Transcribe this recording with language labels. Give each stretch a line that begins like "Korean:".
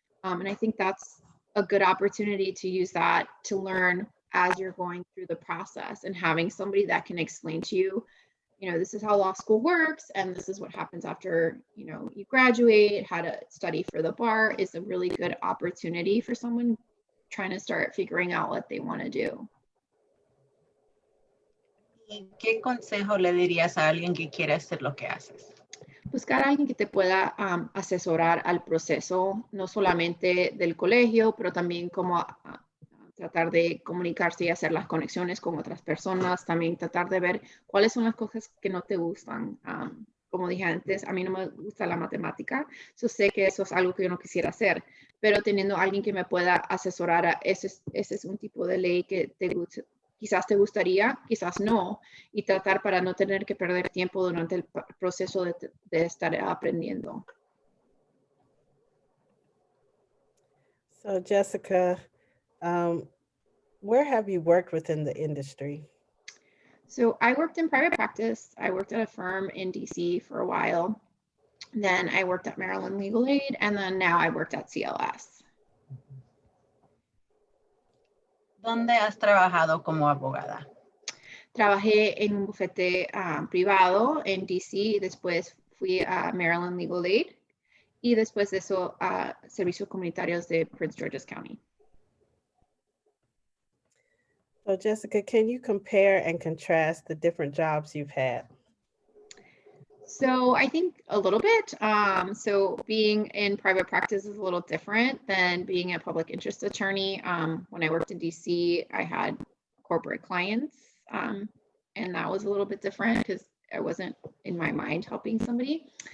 English: And I think that's a good opportunity to use that to learn as you're going through the process, and having somebody that can explain to you, this is how law school works, and this is what happens after, you graduate, how to study for the bar is a really good opportunity for someone trying to start figuring out what they want to do.
Spanish: ¿Qué consejo le dirías a alguien que quiere hacer lo que haces? Buscar a alguien que te pueda asesorar al proceso, no solamente del colegio, pero también cómo tratar de comunicarse y hacer las conexiones con otras personas, también tratar de ver cuáles son las cosas que no te gustan. Como dije antes, a mí no me gusta la matemática, yo sé que eso es algo que yo no quisiera hacer, pero teniendo a alguien que me pueda asesorar, ese es un tipo de ley que quizás te gustaría, quizás no, y tratar para no tener que perder tiempo durante el proceso de estar aprendiendo.
English: So Jessica, where have you worked within the industry? So I worked in private practice. I worked at a firm in DC for a while. Then I worked at Maryland Legal Aid, and then now I worked at CLS.
Spanish: ¿Dónde has trabajado como abogada? Trabajé en un bufete privado en DC, después fui a Maryland Legal Aid y después de eso a servicios comunitarios de Prince George's County.
English: So Jessica, can you compare and contrast the different jobs you've had? So I think a little bit. So being in private practice is a little different than being a public interest attorney. When I worked in DC, I had corporate clients, and that was a little bit different because I wasn't in my mind helping somebody.